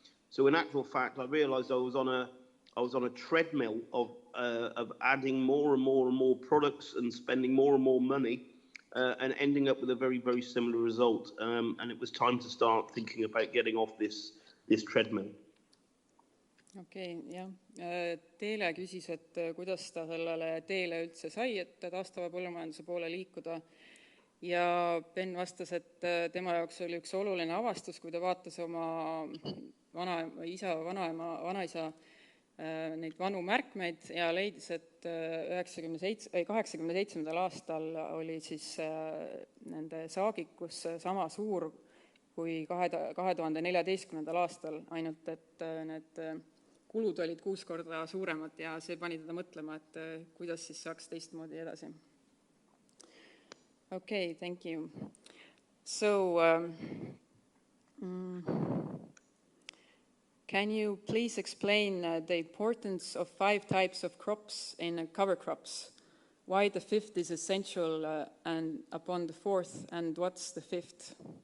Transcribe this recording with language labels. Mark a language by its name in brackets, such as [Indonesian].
[English] So in actual fact, I realized I was on a treadmill of adding more and more and more products and spending more and more money and ending up with a very, very similar result. And it was time to start thinking about getting off this treadmill. [Estonian] Okei, jah. Teele küsis, et kuidas ta sellele teele üldse sai, et taastava põllumajanduse poole liikuda. Ja Ben vastas, et tema jaoks oli üks oluline avastus, kui ta vaatas oma vanaisa neid vanu märkmeid ja leidis, et 87. aastal oli siis nende saagikus sama suur kui 2014. aastal, ainult et need kulud olid 6 korda suuremad ja see pani teda mõtlema, et kuidas siis saaks teistmoodi edasi. [English] Okay, thank you. So, can you please explain the importance of 5 types of crops in cover crops? Why the 5th is essential and upon the 4th, and what's the 5th?